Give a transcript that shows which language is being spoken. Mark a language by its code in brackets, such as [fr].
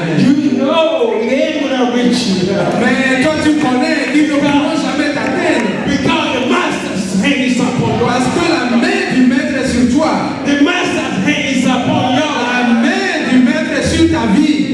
[en] You know they ain't gonna reach you. [fr] Mais toi tu connais, ils ne pourront jamais t'atteindre. [en] Because the master's hand is upon you. [fr] Parce que la main du maître est sur toi. [en] The master's hand is upon you. [fr] La main du maître est sur ta vie.